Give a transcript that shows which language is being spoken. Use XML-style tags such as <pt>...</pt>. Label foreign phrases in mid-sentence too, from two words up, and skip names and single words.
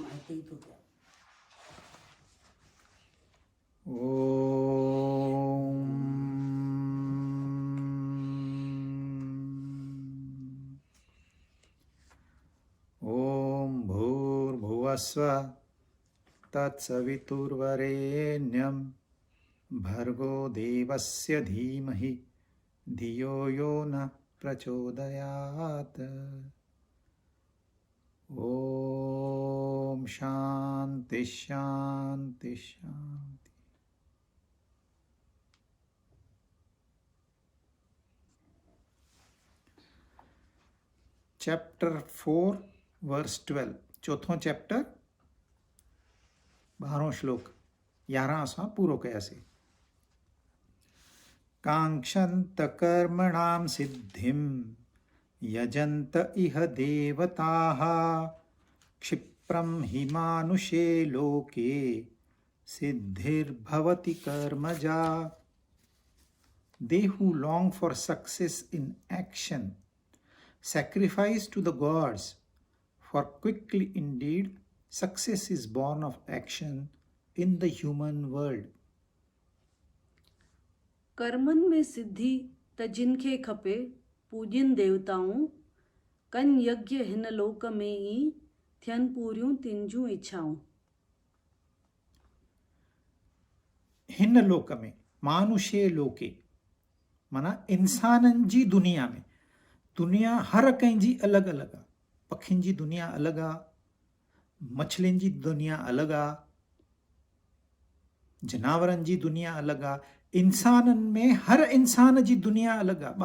<sd>ठही थो थिए।</sd> <sa>ॐ भूर्भुवस्वः तत्सवितुर्वरेण्यं भर्गो देवस्य धीमहि धियो यो नः प्रचोदयात्। ॐ शान्ति शान्ति शान्ति।</sa> <en>chapter 4 verse 12</en> <sd>चौथों चैप्टर 12 श्लोक 11 असां पूरो कयासीं।</sd> <sa>कांक्षन्त कर्मणां सिद्धिं यजन्त इह देवताः क्षिप्रं हि मानुषे लोके सिद्धिर्भवति कर्मजा।</sa> <en>They who long for success in action sacrifice to the gods, for quickly indeed success is born of action in the human world.</en> <sd>कर्मनि में सिद्धि त जिनखे खपे पूॼनि देवताऊं, कन यज्ञ हिन लोक में ई थियनि पूरियूं तिन जूं इच्छाऊं। हिन लोक में</sd> <sa>मानुषे लोके</sa> <sd>माना इंसाननि जी दुनिया में, दुनिया हर कंहिंजी अलॻि अलॻि आहे। पखियुनि जी दुनिया अलॻि आहे, मछलियुनि जी दुनिया अलॻि आहे, जनावरनि जी दुनिया अलॻि आहे। इंसाननि में हर इंसान जी दुनिया अलॻि आहे।</sd>